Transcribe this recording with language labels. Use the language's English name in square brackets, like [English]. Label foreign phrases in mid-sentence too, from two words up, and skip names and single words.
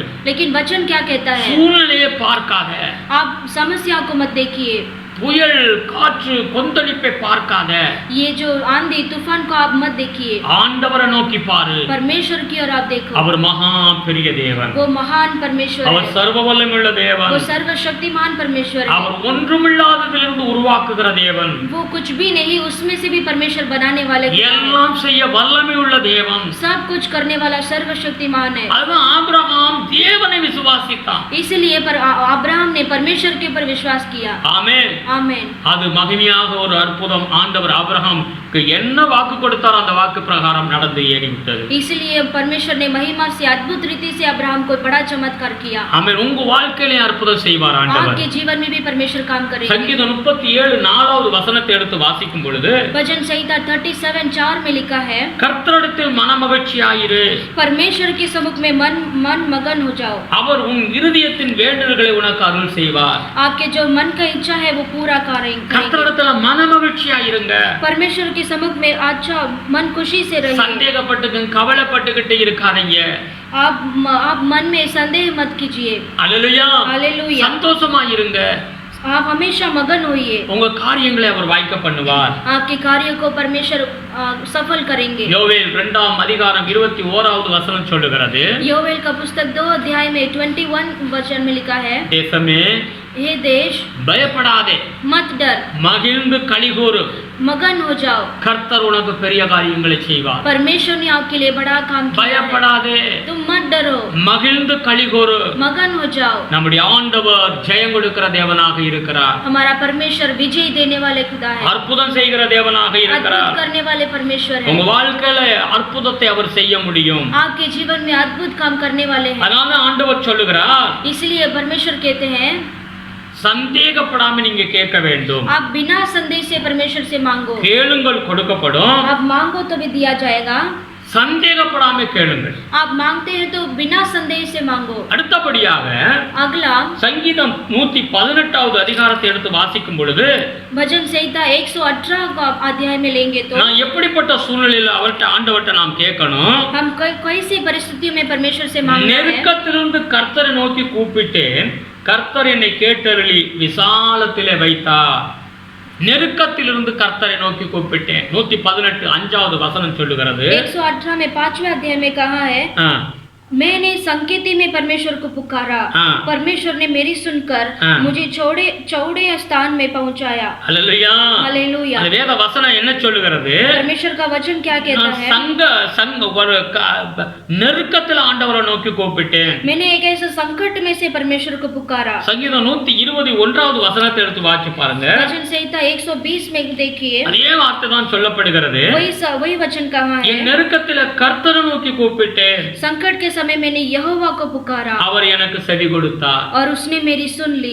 [Hindi] लेकिन वचन क्या कहता है? [Tamil] சூழ்நிலையை பார்க்காத, [Hindi] आप समस्या को मत देखिए, [Tamil] புயல் காற்று கொந்தளிப்பை பார்க்காத, [Hindi] ये जो आंधी तूफान को आप मत देखिए, [Tamil] ஆண்டவரை நோக்கி பாரு. [Hindi] परमेश्वर की ओर आप देखो। [Tamil] அவர் மகா பெரிய தேவன், [Hindi] वो महान परमेश्वर [Tamil] அவர் [Hindi] है, [Tamil] சர்வ வல்லமையுள்ள தேவன், [Hindi] वो सर्वशक्तिमान परमेश्वर है, [Tamil] அவர் ஒன்றுமில்லாததிலிருந்து உருவாக்குகிற தேவன், [Hindi] वो कुछ भी नहीं उसमें से भी परमेश्वर बनाने वाले है, [Tamil] எல்லாம் செய்ய வல்லமை உள்ள தேவன். [Hindi] सब कुछ करने वाला सर्वशक्तिमान है। [Tamil] அதுதான் ஆபிரகாம் தேவனை விசுவாசித்தான். [Hindi] इसलिए अब्राहम ने परमेश्वर के ऊपर विश्वास किया। [Tamil] ஆமென். [Hindi] आमेन। [Tamil] அது மகிமையாக ஒரு அற்புதம். ஆண்டவர் ஆபிரகாமுக்கு என்ன வாக்கு கொடுத்தாரோ அந்த வாக்கு பிரகாரம் நடந்து ஏறிவிட்டது. [Hindi] इसलिए परमेश्वर ने महिमा से अद्भुत रीति से अब्राहम को बड़ा चमत्कार किया। [Tamil] ஆமென். உங்க வாழ்க்கையிலே அற்புதம் செய்வார் ஆண்டவர். [Hindi] आपके जीवन में भी परमेश्वर काम करेगा। [Tamil] சங்கீதம் 37 4வது வசனத்தை எடுத்து வாசிக்கும் பொழுது [Hindi] भजन संहिता 37:4 में लिखा है, [Tamil] கர்த்தரிடத்தில் மனமகிழ்ச்சியாயிரு, [Hindi] परमेश्वर के सम्मुख में मन मगन हो जाओ, [Tamil] அவர் உன் இருதயத்தின் வேண்டுதல்களை உனக்கு அருள் செய்வார். [Hindi] आपके जो मन का इच्छा है वो पूरा करेंगे। [Tamil] கர்த்தரிடத்துல மனமகிழ்ச்சியா இருங்க. [Hindi] परमेश्वर के सम्मुख में अच्छा मन खुशी से रहिए। [Tamil] சந்தேகப்பட்டு கவலைப்பட்டுக்கிட்டு இருக்காதீங்க. [Hindi] आप मन में संदेह मत कीजिए। [Tamil] அல்லேலூயா. [Hindi] हालेलुया। [Tamil] சந்தோஷமா இருங்க. [Hindi] आप हमेशा मगन होइए। [Tamil] உங்க காரியங்களை அவர் வாய்க்க பண்ணுவார். [Hindi] आपके कार्यों को परमेश्वर सफल करेंगे। [Tamil] யோவேல் 2ஆம் அதிகாரம் 21வது வசனம் சொல்லுகிறது, [Hindi] योवेल का पुस्तक 2 अध्याय में 21 वचन में लिखा है, [Tamil] தேசமே [Hindi] हे देश [Tamil] பயப்படாதே, [Hindi] मत डर, [Tamil] மகிழ்ந்து களிகூரு, [Hindi] मगन हो जाओ, [Tamil] கர்த்தர் உனக்கு பெரிய காரியங்களை செய்வார். [Hindi] परमेश्वर ने आपके लिए बड़ा काम किया है। [Tamil] பயப்படாதே, [Hindi] तुम मत डरो, [Tamil] மகிழ்ந்து களிகூரு. [Hindi] मगन हो जाओ। [Tamil] நம்முடைய ஆண்டவர் ஜெயம் கொடுக்கிற தேவனாக இருக்கிறார். [Hindi] हमारा परमेश्वर विजय देने वाले खुदा है, [Tamil] அற்புதம் செய்கிற தேவனாக இருக்கிறார். [Hindi] अद्भुत करने वाले परमेश्वर है। [Tamil] உங்க வாழ்க்கையில அற்புதத்தை அவர் செய்ய முடியும். [Hindi] आपके जीवन में अद्भुत काम करने वाले हैं। [Tamil] அதனால ஆண்டவர் சொல்லுகிறார், [Hindi] इसलिए परमेश्वर कहते हैं, [Tamil] சந்தேகப்படாம நீங்க கேட்க வேண்டும். [Hindi] आप बिना संदेह से परमेश्वर से मांगो। [Tamil] கேளுங்கள் கொடுக்கப்படும். [Hindi] आप मांगो तो भी दिया जाएगा। [Tamil] சந்தேகப்படாம கேளுங்கள். [Hindi] आप मांगते हैं तो बिना संदेह से मांगो। [Tamil] அடுத்தபடியாக [Hindi] अगला [Tamil] சங்கீதம் 118வது அதிகாரத்தை எடுத்து வாசிக்கும் பொழுது, [Hindi] भजन संहिता 118 का अध्याय में लेंगे तो [Tamil] நான் எப்படிப்பட்ட சூழ்நிலையில ஆண்டவர்ட்ட நாம் கேட்கணும்? [Hindi] हम कैसी परिस्थितियों में परमेश्वर से मांगना है। [Tamil] நெருக்கத்திலிருந்து கர்த்தரை நோக்கி கூப்பிட்டேன், கர்த்தர் என்னை கேட்டருளி விசாலத்திலே வைத்தார். நெருக்கத்திலிருந்து கர்த்தரை நோக்கி கூப்பிட்டேன். 118 5வது வசனம் சொல்லுகிறது, [Hindi] 118 में 5वें अध्याय में कहा है, मैंने संकेती में परमेश्वर को पुकारा, परमेश्वर ने मेरी सुनकर मुझे चौड़े स्थान में पहुंचाया। हालेलुया। हालेलुया। [Tamil] அந்த வேத வசனம் என்ன சொல்லுகிறது? [Hindi] परमेश्वर का वचन क्या कहता है? [Tamil] ஒரு நெருக்கத்தில் ஆண்டவரை நோக்கி கூப்பிட்டேன். [Hindi] मैंने एक ऐसे संकट में से परमेश्वर को पुकारा। [Tamil] சங்கீதம் 121வது வசனத்தை எடுத்து வாசி பாருங்க. [Hindi] भजन संहिता 120 में देखिए, [Tamil] அதே வார்த்தை தான் சொல்லப்படுகிறது. [Hindi] वही वचन कहा है, [Tamil] என் நெருக்கத்தில் கர்த்தரை நோக்கி கூப்பிட்டேன், [Hindi] संकट के समय मैंने यहोवा को पुकारा, [Tamil] அவர் எனக்கு செவி கொடுத்தார், [Hindi] और उसने मेरी सुन ली।